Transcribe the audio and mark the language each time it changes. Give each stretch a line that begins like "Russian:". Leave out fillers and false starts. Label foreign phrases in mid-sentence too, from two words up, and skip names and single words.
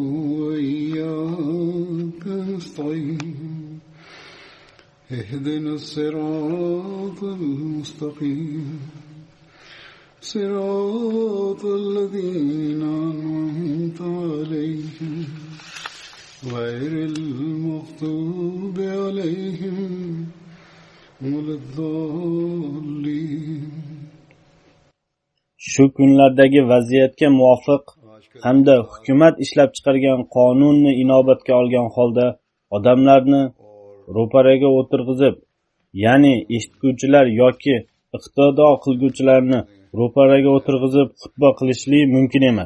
Arabic: وإياك نستعين اهدنا الصراط المستقيم صراط الذين أنعمت عليهم غير المغضوب عليهم ولا الضالين.
Uzbek: Shu kunlardagi vaziyatga muvofiq hamda hukumat ishlab chiqargan qonunni inobatga olgan holda odamlarni ro'paraga o'tirg'izib, ya'ni eshituvchilar yoki iqtido qilguvchilarni ro'paraga o'tirg'izib xutba qilishlik mumkin emas.